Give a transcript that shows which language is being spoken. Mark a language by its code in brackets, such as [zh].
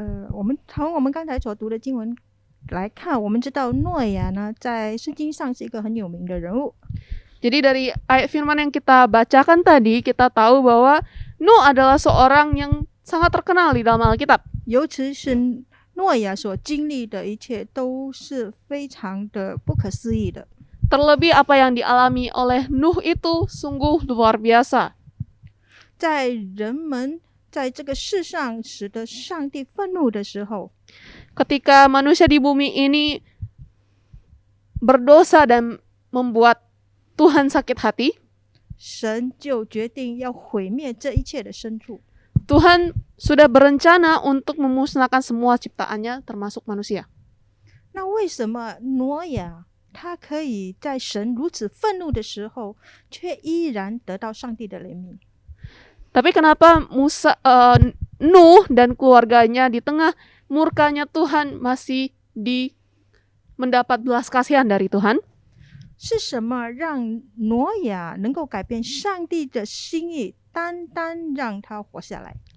[zh] 我们从我们刚才所读的经文来看，我们知道诺亚呢，在圣经上是一个很有名的人物。 [id] Jadi dari ayat firman yang kita bacakan tadi, kita tahu bahwa Nuh adalah seorang yang sangat terkenal di dalam Alkitab. [zh] 尤其是诺亚所经历的一切都是非常的不可思议的。 [id] Terlebih apa yang dialami oleh Nuh itu sungguh luar biasa. [zh] 在人们在这个世上使得上帝愤怒的时候， [id] Ketika manusia di bumi ini berdosa dan membuat Tuhan sakit hati, [zh] 神就决定要毁灭这一切的牲畜。 [id] Tuhan sudah berencana untuk memusnahkan semua ciptaannya termasuk manusia. [zh] 那为什么挪亚他可以在神如此愤怒的时候，却依然得到上帝的怜悯？ [id] Tapi kenapa Nuh dan keluarganya di tengah murkanya Tuhan masih mendapat belas kasihan dari Tuhan? [zh] 是什么让挪亚能够改变上帝的心意，单单让他活下来？